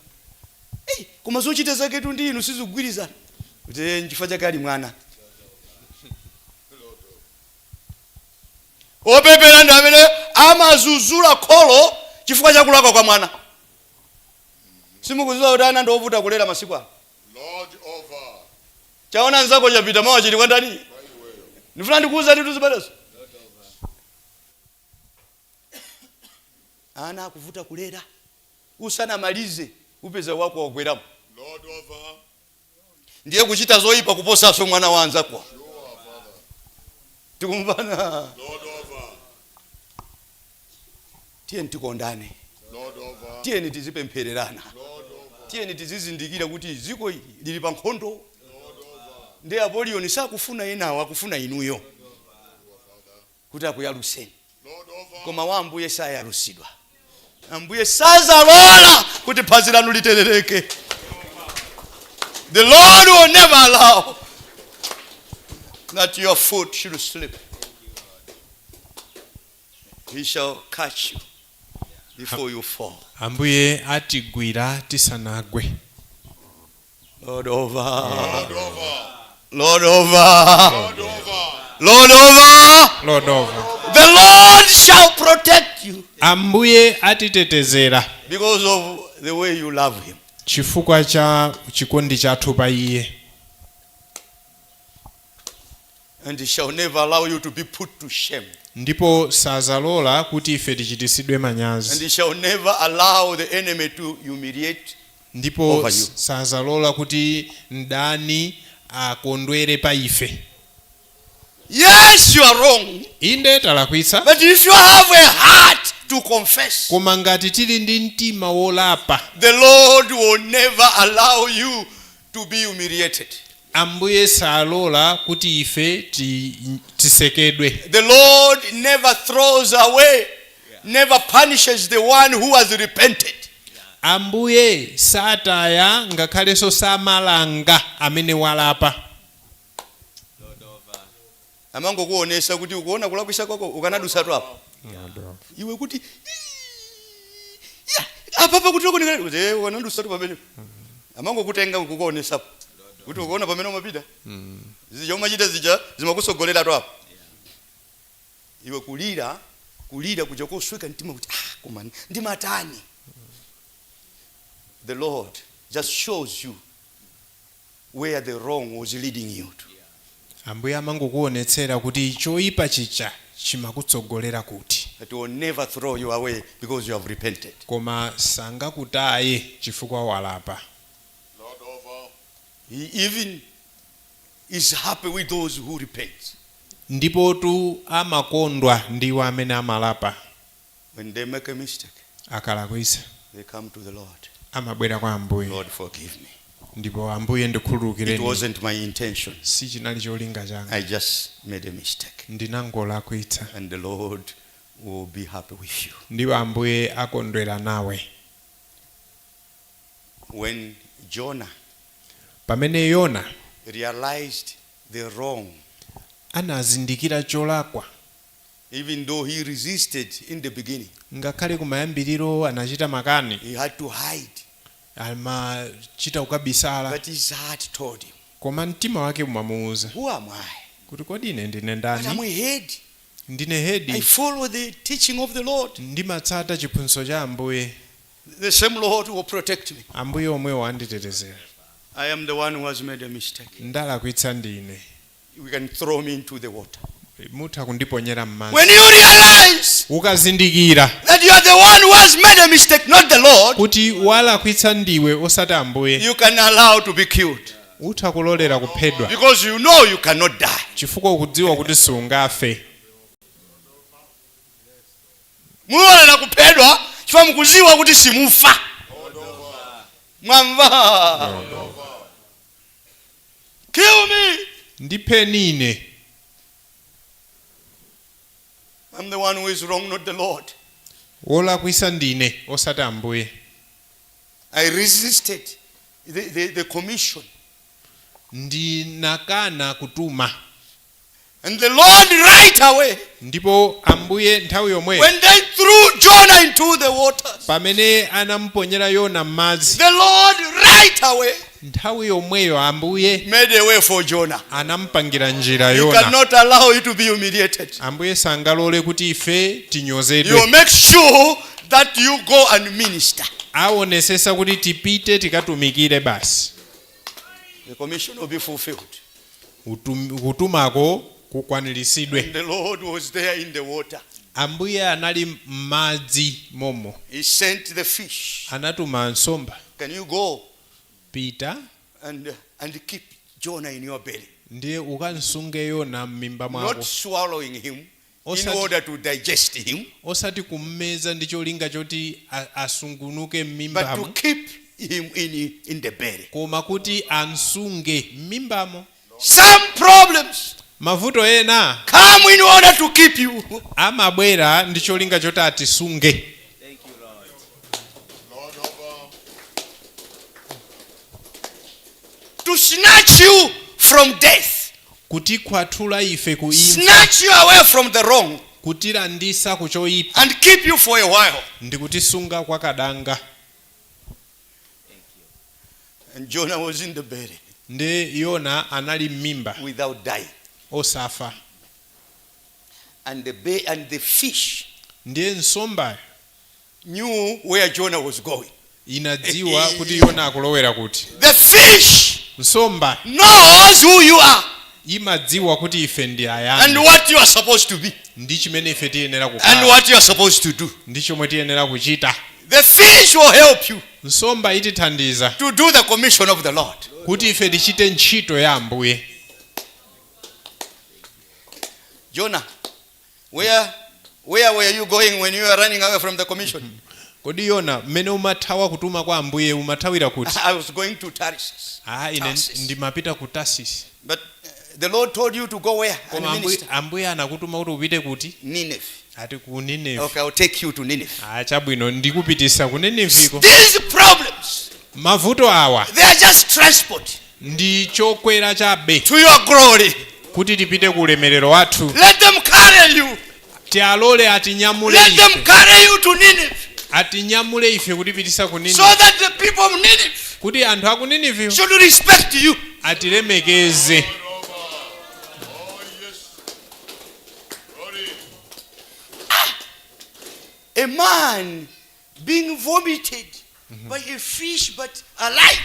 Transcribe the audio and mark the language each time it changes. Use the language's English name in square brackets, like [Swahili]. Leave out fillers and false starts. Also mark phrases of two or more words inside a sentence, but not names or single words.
[Nyanja] Koma zochita zake tu ndi inu sizigwirizana. Kuti nchifukwa chake ali mwana. Opepera ndi amene amazuzula kholo chifukwa cha kulakwa kwa mwana. Simukuziwa kuti ana ndovuta kulera masiku ano. [English] Lord over. [Nyanja] Chaona nzako chapita mawa chili kwa ndani. Ndifuna ndikuuza ndi tuzibalezo. Ana akuvuta kulera. Usanamalize upeza wako wagweramo. [English] Lord over. [Nyanja] Ndiye kuchita zoyipa kuposaso mwana wanza kwa. Tikumvana. [English] Lord over. [Nyanja] Tieni tikondane. [English] Lord over. [Nyanja] Tieni tizipemphererana. [English] Lord over. [Nyanja] Tieni tizizindikira kuti ziko lili pa nkhondo. [English] Lord over. [Nyanja] Ndiye Apolioni sakufuna enawo akufuna inuyo. Kuti akuyaluseni. [English] Lord over. [Nyanja] Koma wa Ambuye sayalusidwa. Ambuye sazalola kuti phazi lanu literereke. [English] The Lord will never allow that your foot should slip. He shall catch you before you fall. [Nyanja] Ambuye atigwira tisanagwe. [English] Lord over. Lord over. Lord over. Lord over. Lord over. Lord over. The Lord shall protect you [Nyanja] Ambuye atitetezera [English] because of the way you love him. [Nyanja] chifukwa cha chikondi chathu pa iye. [English] And he shall never allow you to be put to shame. [Nyanja] Ndipo sazalola kuti ife tichitisidwe And manyazi. [English] he shall never allow the enemy to humiliate. Ndipo over you. [Nyanja] sazalola kuti mdani akondwere pa ife. [English] Yes, you are wrong. [Nyanja] Inde talakwitsa, [English] But if you have a heart to confess, [Nyanja] koma ngati tili ndi mtima wolapa, [English] the Lord will never allow you to be humiliated. [Nyanja] Ambuye salola kuti ife tisekedwe. [English] The Lord never throws away, never punishes the one who has repented. [Nyanja] Ambuye sataya ngakhalenso samalanga amene walapa. Amango kuonesa kuti ukuona kulakwisa kwako ukanadusatu hapo. Iwe kuti apa kuti ukonekera kuti ukanadusatu pamene. Amango kutenga kukuonesa kuti ukaona pamene umapita. Zijoma chita zija zimakusogolera tu hapo. Iwe kulira kuja kusweka mtima kuti koma ndi matani. [English] The Lord just shows you where the wrong was leading you to. [Nyanja] Ambuye amangokuonetsera kuti choyipa chicha chimakutsogolera kuti. [English] That will never throw you away because you have repented. [Nyanja] Koma sangakutaye chifukwa walapa. [English] Lord over. He even is happy with those who repent. [Nyanja] Ndipo tu amakondwa ndiwo amene amalapa. [English] When they make a mistake, [Nyanja] Akalakwisa [English] they come to the Lord. [Nyanja] amabwera kwa Ambuye. [English] Lord, forgive me. [Nyanja] Ndipo Ambuye It ndikhululukireni. [English] wasn't my intention. [Nyanja] Si chinali cholinga changa. [English] I just made a mistake. [Nyanja] Ndinangolakwitsa. [English] And the Lord will be happy with you. [Nyanja] Ndipo Ambuye akondwera nawe. [English] When Jonah [Nyanja] Pamene Yona [English] realized the wrong, [Nyanja] anazindikira cholakwa, [English] even though he resisted in the beginning, [Nyanja] ngakhale kumayambiriro anachita makani, [English] he had to hide. [Nyanja] amachita kukabisala, [English] But his heart told him, [Nyanja] koma mtima wake umamuwuza [English] who am I? [Nyanja] kuti kodi ine ndine [English] But I'm [Nyanja] ndani? [English] a head. [Nyanja] Ndine [English] I [Nyanja] hedi, [English] follow the teaching of the Lord. [Nyanja] ndimatsata chiphunzitso cha Ambuye. [English] The same Lord will protect me. [Nyanja] Ambuye omwe wanditetezera. [English] I am the one who has made a mistake. [Nyanja] Ndalakwitsa ndine. [English] You can throw me into the water. [Nyanja] Mutha kundiponyera m'madzi. [English] When you realize [Nyanja] Ukazindikira [English] that you are the one who has made a mistake, not the Lord, [Nyanja] kuti walakwitsa ndiwe osati Ambuye, [English] you can allow to be killed. [Nyanja] utha kulolera kuphedwa. Because you know you cannot die. Chifukwa ukudziwa kuti sungafe. Mulolera kuphedwa chifukwa mukuziwa kuti simufa. Mwamva. [English] Kill me. [Nyanja] Ndipheni ine. [English] I'm the one who is wrong, not the Lord. [Nyanja] wolakwisa ndine osati ambuye. [English] I resisted the commission. [Nyanja] Ndinakana kutuma. [English] And the Lord right away, [Nyanja] Ndipo ambuye nthawi yomwe [English] when they threw Jonah into the waters, [Nyanja] pamene anamponyera Yona m'madzi, [English] the Lord right away [Nyanja] nthawi yomweyo ambuye [English] made a way for Jonah. [Nyanja] anampangira njira You Yona. [English] cannot allow you to be humiliated. [Nyanja] Ambuye sangalole kuti ife You tinyozedwe. [English] make sure that you go and minister. [Nyanja] Aonesesa kuti tipite tikatumikire basi. [English] The commission will be fulfilled. [Nyanja] Kutumako kukwaniritsidwe. [English] And the Lord was there in the water. [Nyanja] Ambuye anali m'madzi momo. [English] He sent the fish. [Nyanja] Anatuma nsomba. [English] Can you go [Nyanja] Pita [English] and keep Jonah in your belly? [Nyanja] ndiye ukansunge Yona m'mimba mwako. [English] Not swallowing him in [Nyanja] Osati- [English] order to digest him, [Nyanja] Osati kummeza ndi cholinga choti asungunuke [English] but to [Nyanja] m'mimbamo, [English] keep him in the belly. [Nyanja] koma kuti ansunge m'mimbamo. [English] Some problems [Nyanja] Mavuto ena [English] come in order to keep you. [Nyanja] amabwera ndi cholinga choti atisunge. [English] Lord over. To snatch you from death. [Nyanja] Kuti kwathula ife ku imfa, [English] Snatch you away from the wrong. [Nyanja] kutilandisa ku choyipa, [English] And keep you for a while. [Nyanja] ndi kutisunga kwa kadanga. [English] And Jonah was in the belly [Nyanja] Ndi Yona anali m'mimba [English] without dying. [Nyanja] osafa. [English] And the fish [Nyanja] Ndiye nsomba [English] knew where Jonah was going. [Nyanja] inadziwa kuti Yona akulowera kuti. [English] The fish [Nyanja] Nsomba [English] knows who you are [Nyanja] imadziwa kuti ife ndi and ayani, [English] what you are supposed to be [Nyanja] ndi chimene ife tiyenera and kukhala, [English] what you are supposed to do. [Nyanja] ndi chomwe tiyenera kuchita. [English] The fish will help you [Nyanja] Nsomba itithandiza [English] to do the commission of the Lord. [Nyanja] kuti ife tichite ntchito ya Ambuye. [English] Jonah, where were you going when you were running away from the commission? [Nyanja] Kodi Yona mmene umathawa kutuma kwa Ambuye umathawira kuti? [English] I was going to Tarsus. [Nyanja] Ine Tarsus. ndimapita ku Tarsis. [English] But the Lord told you to go where? And [Nyanja] Koma minister. Ambuye anakutuma kuti upite kuti? Nineveh. Ati ku Nineve. [English] Okay, I'll take you to Nineveh. [Nyanja] Chabwino ndikupitisa ku Nineveko. [English] These problems, [Nyanja] Mavuto awa [English] they are just transport [Nyanja] ndi chokwera chabe [English] to your glory. [Nyanja] kuti tipite ku ulemerero wathu. [English] Let them carry you. [Nyanja] Tialole atinyamule [English] Let them [Nyanja] ife. [English] carry you to Nineveh. [Nyanja] Atinyamule ife kutipitisa ku So Nineve. [English] that the people of Nineveh [Nyanja] Kuti anthu aku Nineve [English] should respect you. [Nyanja] atilemekeze. [English] Oh, yes. Glory. A man being vomited by a fish but alive.